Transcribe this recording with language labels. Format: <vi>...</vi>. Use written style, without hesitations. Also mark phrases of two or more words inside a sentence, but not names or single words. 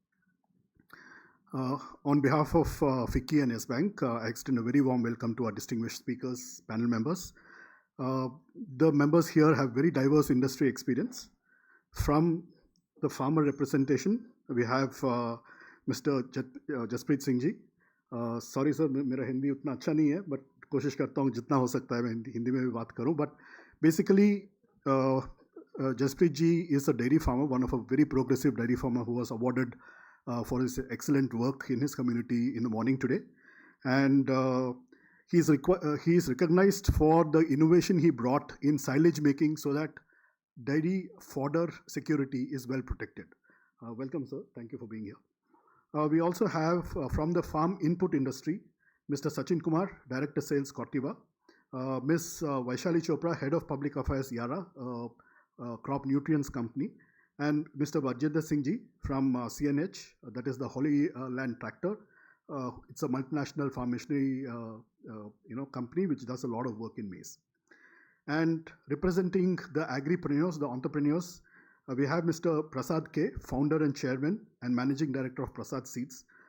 <en>On behalf of FICCI and Yes Bank, I extend a very warm welcome to our distinguished speakers, panel members. The members here have very diverse industry experience. From the farmer representation, we have Mr. Jaspreet Singh ji. Sorry sir,</en> <hi>मेरा हिंदी उतना अच्छा नहीं है, but कोशिश करता हूँ जितना हो सकता है मैं हिंदी में भी बात करूँ.</hi> <en>But basically, Jaspreet ji is a dairy farmer, one of a very progressive dairy farmer who was awarded for his excellent work in his community in the morning today. And he is recognized for the innovation he brought in silage making so that dairy fodder security is well protected. Welcome, sir. Thank you for being here. We also have from the farm input industry, Mr. Sachin Kumar, Director Sales, Corteva. Ms. Vaishali Chopra, Head of Public Affairs, Yara, Crop Nutrients Company. And Mr. Barjinder Singh ji from CNH, that is the Holy Land Tractor. It's a multinational farm machinery company which does a lot of work in maize. And representing the agripreneurs, the entrepreneurs, we have Mr. Prasad K, founder and chairman and managing director of Prasad Seeds.</en>